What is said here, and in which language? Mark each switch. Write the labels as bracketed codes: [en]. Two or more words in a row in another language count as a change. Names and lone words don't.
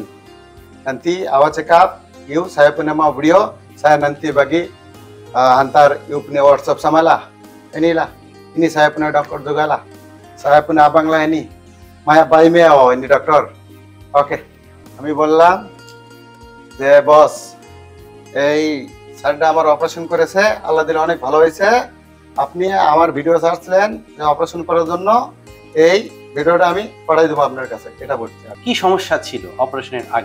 [ms] Nanti awal [en] check up, [ms] you saya punya mau video, saya nanti bagi hantar you punya WhatsApp sama lah. Inilah, ini saya punya dokter juga lah. Saya punya abang lah ini. [bn] Maya Bai Meo, [ms] ini dokter. Oke, kami [bn] বললাম যে বস এই স্যারটা আমার অপারেশন করেছে, আল্লাহ দিলে অনেক ভালো হয়েছে। আপনি আমার ভিডিও ছাড়ছিলেন যে অপারেশন করার জন্য, এই ভিডিওটা আমি পাঠাই দেবো আপনার কাছে, এটা বলছি। কি সমস্যা ছিল অপারেশনের আগে?